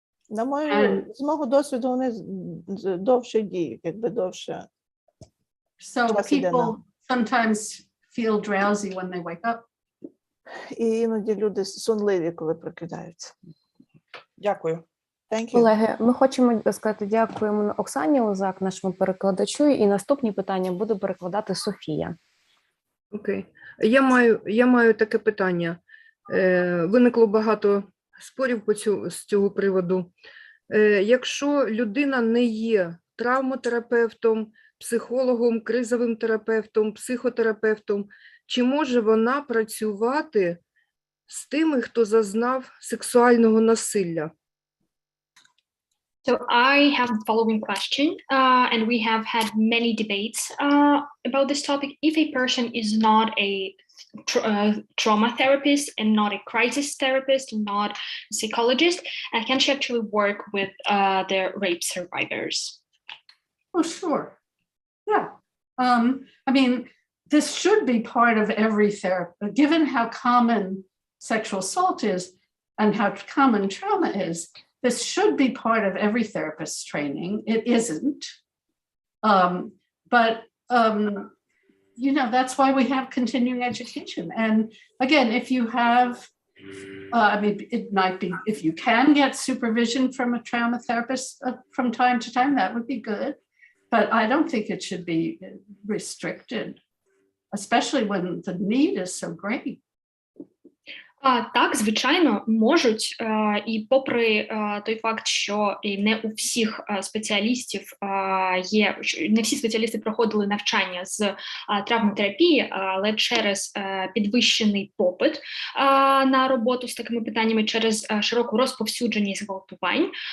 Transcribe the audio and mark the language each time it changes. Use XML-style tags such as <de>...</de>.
<uk>З мого досвіду вони довше діють, якби довше.</uk> <en>So people sometimes feel drowsy when they wake up.</en> <uk>І іноді люди сонливі, коли прокидаються. Дякую. Колеги, ми хочемо сказати дякуємо Оксані Лозак, нашому перекладачу, і наступні питання буде перекладати Софія. Окей. Я маю таке питання. Виникло багато спорів з цього приводу. Якщо людина не є травматерапевтом, психологом, кризовим терапевтом, психотерапевтом, чи може вона працювати з тими, хто зазнав сексуального насилля?</uk> <en>So I have the following question, and we have had many debates about this topic. If a person is not a trauma therapist and not a crisis therapist, not a psychologist, can she actually work with the rape survivors? Oh, sure. Yeah. I mean, this should be part of every therapy, given how common sexual assault is and how common trauma is. This should be part of every therapist's training. It isn't. But you know, that's why we have continuing education. And again, if you have, I mean, it might be, if you can get supervision from a trauma therapist from time to time, that would be good. But I don't think it should be restricted, especially when the need is so great.</en> <uk>Так, звичайно, можуть, і попри той факт, що не у всіх спеціалістів не всі спеціалісти проходили навчання з травматерапії, але через підвищений попит на роботу з такими питаннями, через широку розповсюдженість зґвалтувань,</uk>